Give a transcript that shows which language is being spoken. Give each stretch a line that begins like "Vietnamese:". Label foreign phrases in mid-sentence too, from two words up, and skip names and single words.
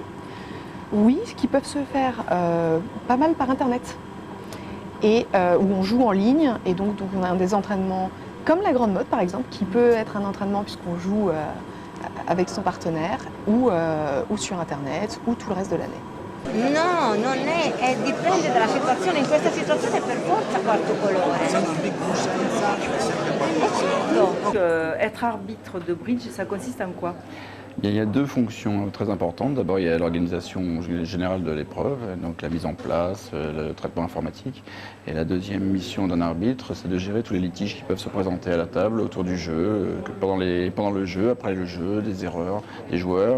French: Oui, qui peuvent se faire pas mal par Internet. Et où on joue en ligne. Et donc on a des entraînements comme la Grande Motte, par exemple, qui peut être un entraînement puisqu'on joue avec son partenaire ou sur Internet ou tout le reste de l'année.
Italian: No, non è, dipende dalla situazione. In questa situazione per forza quarto colore.
French: Donc, être arbitre de bridge, ça consiste en quoi? Il y a deux fonctions très importantes. D'abord, il y a l'organisation générale de l'épreuve, donc la mise en place, le traitement informatique. Et la deuxième mission d'un arbitre, c'est de gérer tous les litiges qui peuvent se présenter à la table autour du jeu, pendant le jeu, après le jeu, des erreurs des joueurs.